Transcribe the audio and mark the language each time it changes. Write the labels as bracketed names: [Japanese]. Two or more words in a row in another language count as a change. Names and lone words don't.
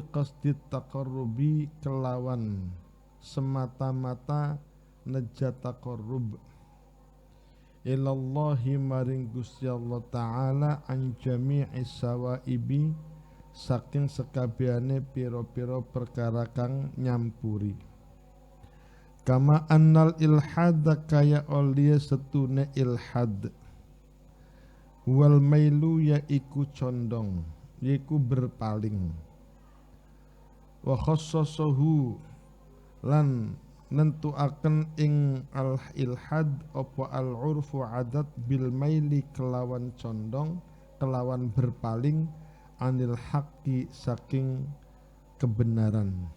[Arabic] qasdi taqarrubi [Javanese] kelawan semata-mata nejat taqarrub ilallahi maring Gusti Allah Ta'ala [Arabic] an jami'i [Javanese] sawaibi saking sekabehane pira-pira perkara kang nyampuri [Arabic] kama annal ilhad [Javanese] kaya oliya setune ilhad [Arabic] wal mailu [Javanese] yaiku condong yaiku berpaling [Arabic] wa khassasahu [Javanese] lan nentuaken ing al ilhad apa [Arabic] al urfu [Javanese] adat [Arabic] bil maili [Javanese] kelawan condong kelawan berpaling [Arabic] anil haqqi [Javanese] saking kebenaran.